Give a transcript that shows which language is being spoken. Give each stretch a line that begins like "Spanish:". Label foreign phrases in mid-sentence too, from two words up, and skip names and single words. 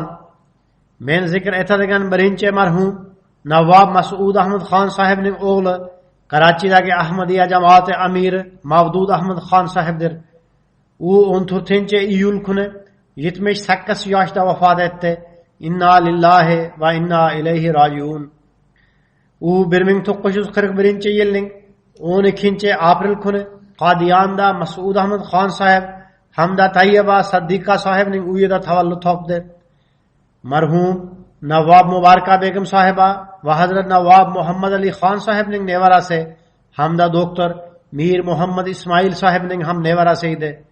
Uzbek: Men zikr etadigan birinchi marhum Navob Mas'ud Ahmad Xon sahibning o'g'li, Karachidagi Ahmadiyya jamoati amiri Mavdud Ahmad Xon sahibdir. U 14-iyul kuni 78 yoshda vafot etdi.
Arabic: إنا لله وإنا إليه راجعون.
Uzbek: U 1941-yilning 12-aprel kuni Qadiyonda Mas'ud Ahmad Xon sahib hamda Tayyiba Saddiqa sahibning uyida tavallud topdi. Marhum Navob Mubaraka Begim sahiba va Hazrat Navob Muhammad Ali Xon sahibning nevarasi hamda doktor Mir Muhammad Ismoil sahibning ham nevarasi edi.